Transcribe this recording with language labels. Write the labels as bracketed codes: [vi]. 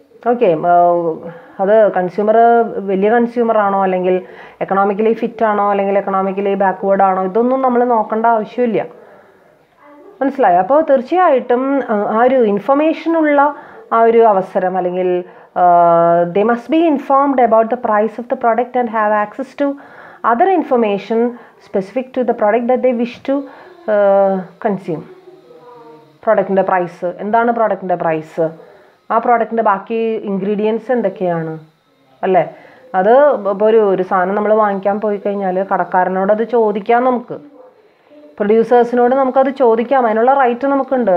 [ml] Okay, അത് consumer വലിയ കൺസ്യൂമറാണോ അല്ലെങ്കിൽ എക്കണോമിക്കലി ഫിറ്റാണോ അല്ലെങ്കിൽ എക്കണോമിക്കലി ബാക്ക്വേർഡ് ആണോ, ഇതൊന്നും നമ്മൾ നോക്കേണ്ട ആവശ്യമില്ല. മനസ്സിലായോ? അപ്പോൾ തീർച്ചയായിട്ടും ആ ഒരു ഇൻഫർമേഷനുള്ള ആ ഒരു അവസരം, അല്ലെങ്കിൽ [en] they must be informed about the price of the product and have access to other information specific to the product that they wish to consume. [ml] പ്രോഡക്റ്റിൻ്റെ പ്രൈസ് എന്താണ്, പ്രോഡക്റ്റിൻ്റെ പ്രൈസ്, ആ പ്രോഡക്റ്റിൻ്റെ ബാക്കി ഇൻഗ്രീഡിയൻസ് എന്തൊക്കെയാണ്, അല്ലേ? അത് ഇപ്പോൾ ഒരു സാധനം നമ്മൾ വാങ്ങിക്കാൻ പോയി കഴിഞ്ഞാൽ കടക്കാരനോട് അത് ചോദിക്കാം, നമുക്ക് പ്രൊഡ്യൂസേഴ്സിനോട് നമുക്കത് ചോദിക്കാം, അതിനുള്ള റൈറ്റ് നമുക്കുണ്ട്.